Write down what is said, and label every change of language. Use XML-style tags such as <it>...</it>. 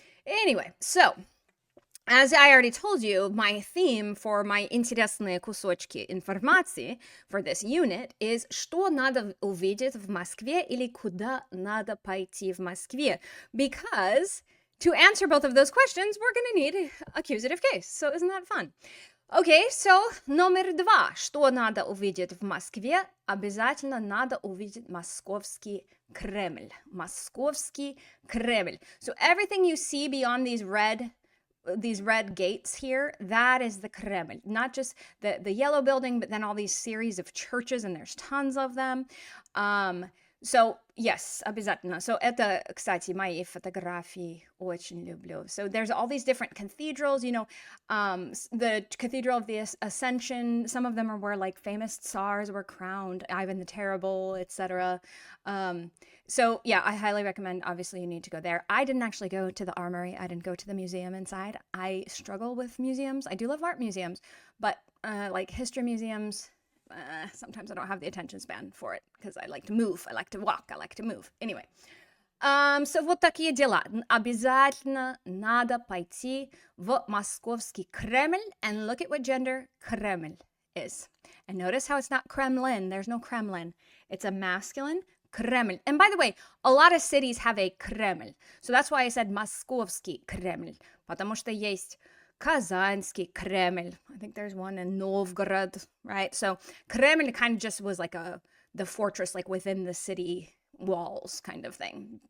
<en>Anyway, so as I already told you, my theme for my</en> <ru>интересные кусочки информации</ru> <en>for this unit is</en> <ru>что надо увидеть в Москве</ru> <en>или куда надо пойти в Москве. Because to answer both of those questions, we're going to need accusative case. So isn't that fun? Okay, so</en> <ru>номер 2. Что надо увидеть в Москве? Обязательно надо увидеть Московский Кремль. Московский Кремль.</ru> <en>So everything you see beyond these red gates here, that is the Kremlin. Not just the yellow building, but then all these series of churches, and there's tons of them. So, yes, обязательно. So,</en> <ru>это, кстати, мои фотографии очень люблю.</ru> <en>So, there's all these different cathedrals, the Cathedral of the Ascension, some of them are where, famous Tsars were crowned, Ivan the Terrible, etc. So, yeah, I highly recommend, obviously, you need to go there. I didn't actually go to the armory. I didn't go to the museum inside. I struggle with museums. I do love art museums, but, history museums, sometimes I don't have the attention span for it because I like to move, I like to walk, I like to move. Anyway, so</en> <ru>вот такие дела. Обязательно надо пойти в Московский Кремль</ru> <en>and look at what gender Kreml is. And notice how it's not Kremlin. There's no Kremlin. It's a masculine Kreml. And by the way, a lot of cities have a Kreml. So that's why I said Московский Кремль.</en> <ru>Потому что есть Казанский Кремль.</ru> <en>I think there's one in Novgorod, right? So Kremlin kind of just was the fortress, within the city walls kind of thing.</en>